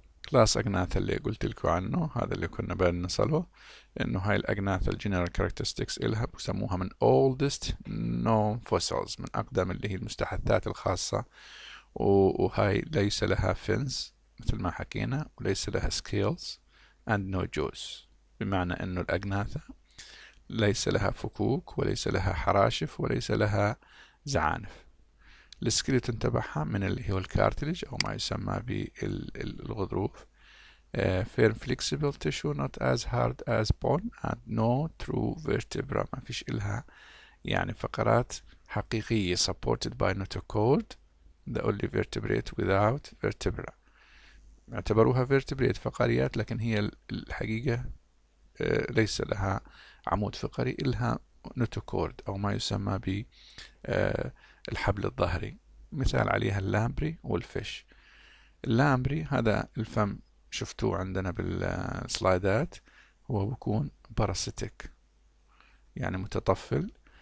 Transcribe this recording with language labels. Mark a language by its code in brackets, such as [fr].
[ar] كلاس أجناثا اللي قلت لكم عنه، هذا اللي كنا بنصله، إنه هاي الأجناثا الجنرال كاركترستكس إلها بسموها من [en] oldest known fossils، [ar] من أقدم اللي هي المستحدثات الخاصة، وهاي ليس لها فينز مثل ما حكينا، وليس لها [en] scales and no jaws، [ar] بمعنى إنه الأجناثا ليس لها فكوك وليس لها حراشف وليس لها زعانف. السكيلتون تبعها من اللي هو الكارتلج أو ما يسمى بالغضروف. [en] firm flexible tissue not as hard as bone and no true vertebra، [ar] ما فيش إلها يعني فقرات حقيقية [en] supported by notochord the only vertebrate without vertebra. [ar] اعتبروها [en] vertebrate [ar] فقريات، لكن هي الحقيقة ليس لها عمود فقري، إلها نوتوكورد أو ما يسمى بالحبل الظهري. مثال عليها اللامبري والفيش. اللامبري هذا الفم شفتوه عندنا بالسلايدات، هو بيكون باراسيتيك يعني متطفل.